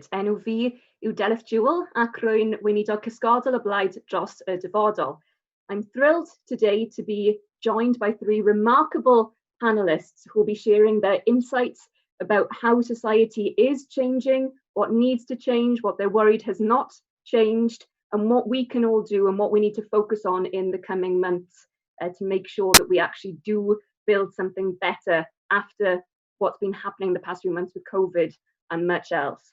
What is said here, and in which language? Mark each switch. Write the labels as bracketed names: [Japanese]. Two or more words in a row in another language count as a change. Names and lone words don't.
[Welsh] Enw fi yw Delyth Jewel ac rwy'n weinidog cysgodol y blaid dros y dyfodol. [English] I'm thrilled today to be joined by three remarkable panelists who will be sharing their insights about how society is changing, what needs to change, what they're worried has not changed, and what we can all do and what we need to focus on in the coming months to make sure that we actually do build something better after what's been happening the past few months with COVID and much else.